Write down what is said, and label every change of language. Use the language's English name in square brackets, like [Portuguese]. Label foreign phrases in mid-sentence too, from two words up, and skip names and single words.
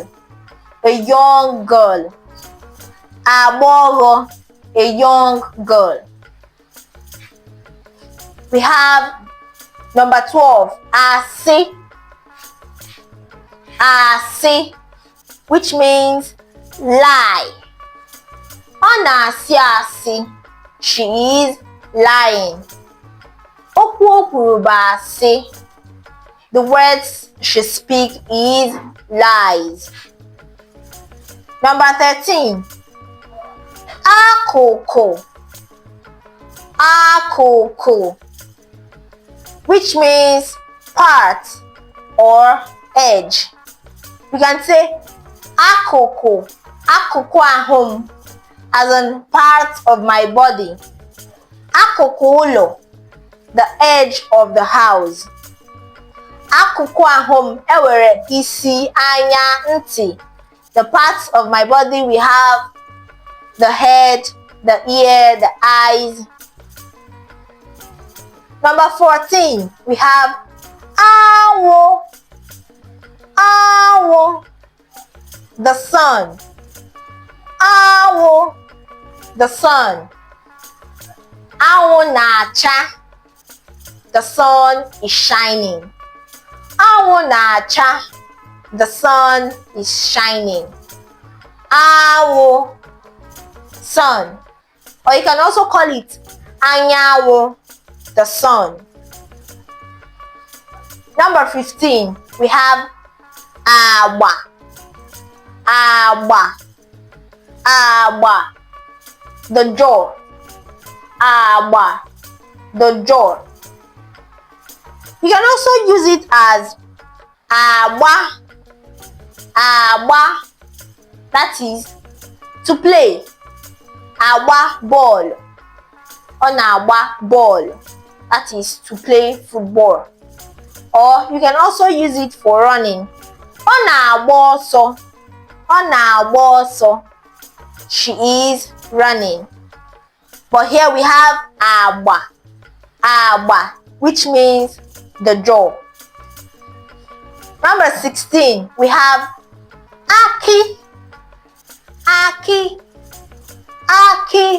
[English] A young girl. Agboro, a young girl. We have number 12, asi. Asi, which means lie. [Igbo] Ọ na-asị asị. [English] She is lying. [Igbo] Okwu o kwuru bụ asị. [English] The words she speaks is lies. Number 13, akụkụ. Akụkụ, which means part or edge. We can say akụkụ. [Igbo] Akụkụ ahụ, [English] as in part of my body. [Igbo] Akụkụ ụlọ, [English] the edge of the house. [Igbo] Akụkụ ahụ enwere isi, anya, ntị. [English] The parts of my body, we have the head, the ear, the eyes. Number 14, we have anwụ. Anwụ, the sun. Anwụ, the sun. [Igbo] Anwụ na-acha. [English] The sun is shining. [Igbo] Anwụ na-acha. [English] The sun is shining. Anwụ, sun. Or you can also call it anyanwụ, the sun. Number 15, we have agba. Agba. Agba, the door. Agba, the door. You can also use it as agba. Agba, that is to play. Agba ball. [Igbo] Ọ na-agba [English] ball, that is to play football. Or you can also use it for running. [Igbo] Ọ na-agba ọsọ. Ọ na-agba ọsọ. [English] She is running. But here we have agba. Agba, which means the jaw. Number 16, we have aki. Aki. Aki.